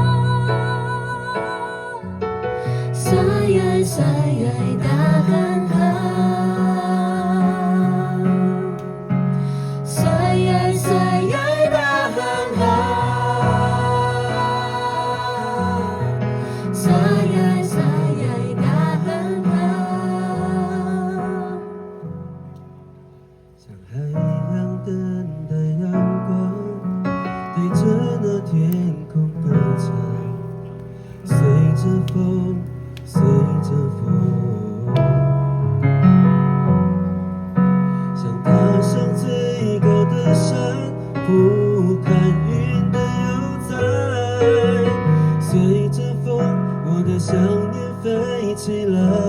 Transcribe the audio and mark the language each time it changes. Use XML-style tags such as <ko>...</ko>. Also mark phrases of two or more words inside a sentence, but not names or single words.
<ms>Sayai-sayai dahan kau. Sayai-sayai dahan kau. Sayai-sayai dahan kau.</ms> <zh>像海洋等待阳光，对着那天空歌唱，随着风，随着风，像踏上最高的山，俯瞰云的悠哉，随着风，我的想念飞起来。</zh>